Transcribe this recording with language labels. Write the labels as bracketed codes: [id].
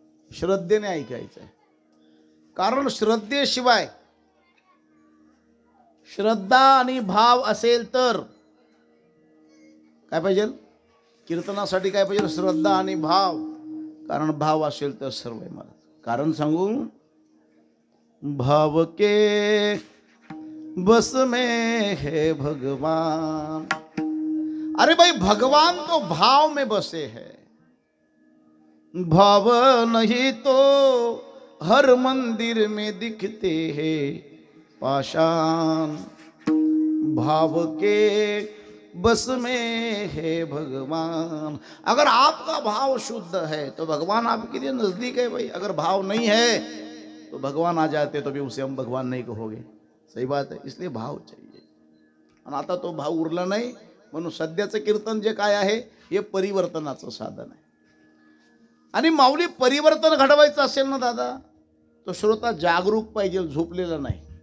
[mr] श्रद्धेने ऐकायचं आहे. कारण श्रद्धेशिवाय, श्रद्धा आणि भाव असेल तर काय पाहिजे कीर्तनासाठी? काय पाहिजे? श्रद्धा आणि भाव. कारण भाव असेल तर सर्व आहे. मला कारण सांगू, [hi] भाव के बस में है भगवान. अरे भाई, भगवान तो भाव में बसे हैं. भाव नहीं तो हर मंदिर में दिखते हैं पाषाण. भाव के बस में है भगवान. अगर आपका भाव शुद्ध है तो भगवान आपके लिए नजदीक है भाई. अगर भाव नहीं है तो भगवान आ जाते तो भी उसे हम भगवान नहीं कहोगे. सही बात है. इसलिए भाव चाहिए. [mr] आणि आता तो भाव उरला नाही म्हणून सध्याचं कीर्तन जे काय आहे हे परिवर्तनाचं साधन आहे. आणि माऊली परिवर्तन घडवायचं असेल ना दादा, तो श्रोता जागरूक पाहिजे, झोपलेला नाही.